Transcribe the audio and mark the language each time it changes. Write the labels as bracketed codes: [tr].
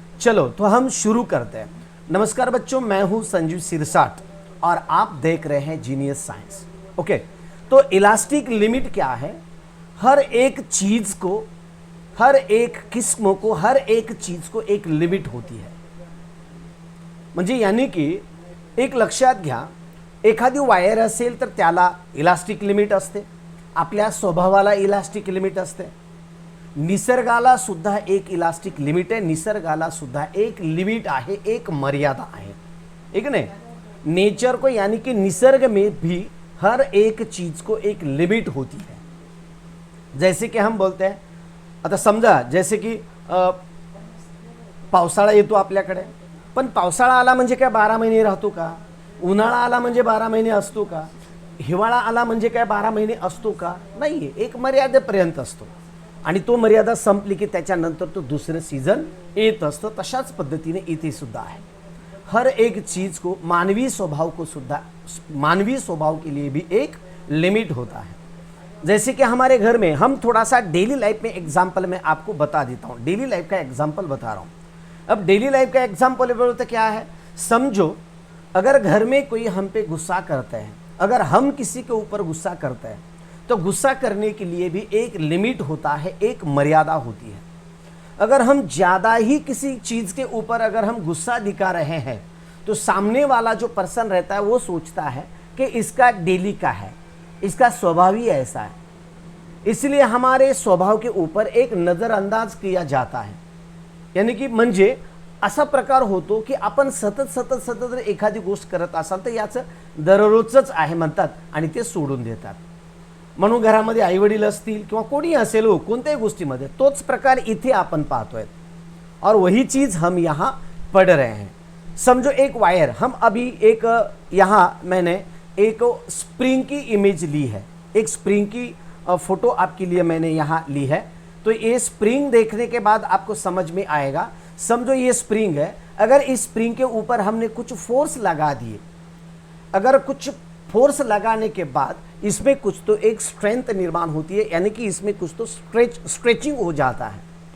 [hi] चलो तो हम शुरू करते हैं. नमस्कार बच्चों, मैं हूँ संजीव सिरसाट और आप देख रहे हैं जीनियस साइंस. ओके, तो इलास्टिक लिमिट क्या है? हर एक चीज़ को, हर एक किस्म को, हर एक चीज़ को एक लिमिट होती है. [mr] म्हणजे यानी की एक लक्षात घ्या, एखादी वायर असेल तर त्याला इलास्टिक लिमिट असते, आपल्या स्वभावाला इलास्टिक लिमिट असते, निसर्गाला सुद्धा एक इलास्टिक लिमिट आहे, निसर्गाला सुद्धा एक लिमिट आहे, एक मर्यादा आहे, [hi] एक नहीं. नेचर को यानी कि निसर्ग में भी हर एक चीज़ को एक लिमिट होती है. जैसे कि हम बोलते हैं, [mr] आता समजा जैसे की पावसाळा येतो आपल्याकडे, पण पावसाळा आला म्हणजे काय 12 महिने राहतो का? उन्हाळा आला म्हणजे 12 महिने असतो का? हिवाळा आला म्हणजे काय 12 महिने असतो का? नाही, एक मर्यादेपर्यंत असतो आणि तो मर्यादा संपली की त्याच्यानंतर तो दुसरं सीझन येत असतं. तशाच पद्धतीने इथे सुद्धा आहे. [hi] हर एक चीज़ को, मानवी स्वभाव को सुद्धा, मानवी स्वभाव के लिए भी एक लिमिट होता है. जैसे कि हमारे घर में हम थोड़ा सा डेली लाइफ में एग्जाम्पल मैं आपको बता देता हूँ. डेली लाइफ का एग्जाम्पल बता रहा हूँ. अब डेली लाइफ का एग्जाम्पल बोलते क्या है? समझो अगर घर में कोई हम पे गुस्सा करते हैं, अगर हम किसी के ऊपर गुस्सा करते हैं तो गुस्सा करने के लिए भी एक लिमिट होता है, एक मर्यादा होती है. अगर हम ज़्यादा ही किसी चीज़ के ऊपर अगर हम गुस्सा दिखा रहे हैं तो सामने वाला जो पर्सन रहता है वो सोचता है कि इसका डेली का है, इसका स्वभाव ही ऐसा है, इसलिए हमारे स्वभाव के ऊपर एक नज़रअंदाज किया जाता है. [mr] यानी की म्हणजे असा प्रकार होतो की आपण सतत जर एखादी गोष्ट करत असाल तर याचं दररोजच आहे म्हणतात आणि ते सोडून देतात. म्हणून घरामध्ये आईवडील असतील किंवा कोणी असेल हो, कोणत्याही गोष्टीमध्ये तोच प्रकार इथे आपण पाहतोय [hi] और वही चीज़ हम यहाँ पढ़ रहे हैं. समझो एक वायर, हम अभी एक यहाँ मैंने एक स्प्रिंग की इमेज ली है, एक स्प्रिंग की फ़ोटो आपके लिए मैंने यहाँ ली है. तो ये स्प्रिंग देखने के बाद आपको समझ में आएगा. समझो ये स्प्रिंग है, अगर इस स्प्रिंग के ऊपर हमने कुछ फोर्स लगा दिए, अगर कुछ फोर्स लगाने के बाद इसमें कुछ तो एक स्ट्रेंथ निर्माण होती है, यानी कि इसमें कुछ तो स्ट्रेचिंग हो जाता है.